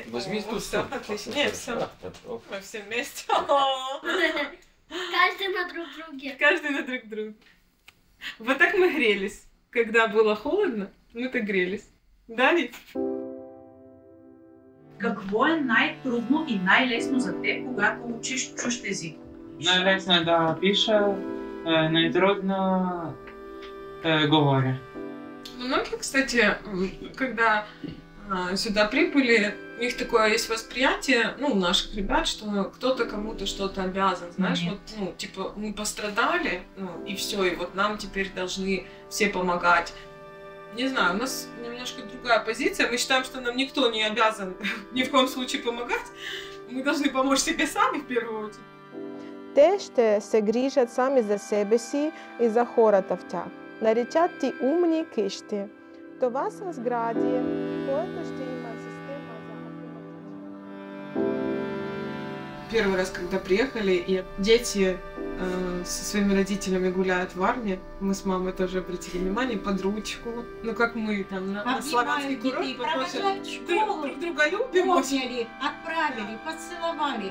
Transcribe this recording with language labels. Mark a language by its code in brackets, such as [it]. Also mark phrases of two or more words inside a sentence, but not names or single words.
[ru] Возьми тут все, всё. отлично. Нет, все. Мы все вместе. Каждый на друг друге. Каждый на друг друга. Вот так мы грелись. Когда было холодно, мы так грелись. Да, Вик? [bg] Какво е най-трудно и най-лесно за теб, когато учиш чужд език? Най-лесно е да пиша, най-трудно говоря. [ru] Многие, кстати, когда сюда прибыли, у них такое есть восприятие, ну, у наших ребят, что кто-то кому-то что-то обязан, знаешь, Нет. вот, ну, типа, мы пострадали, ну, и все, и вот нам теперь должны все помогать. Не знаю, у нас немножко другая позиция, мы считаем, что нам никто не обязан ни в коем случае помогать, мы должны помочь себе сами в первую очередь. [bg] Те ще се грижат сами за себе си и за хората в тях. Наричат ти умни къщи. Това са сгради, което ще има система за автоматизация. [ru] Первый раз, когда приехали, и дети со своими родителями гуляют в Варне, мы с мамой тоже обратили внимание под ручку. Ну, как мы там на славянский Обнимают курорт, детей, мы тоже провожают в школу, друг друга любим. очень. обняли, отправили, поцеловали.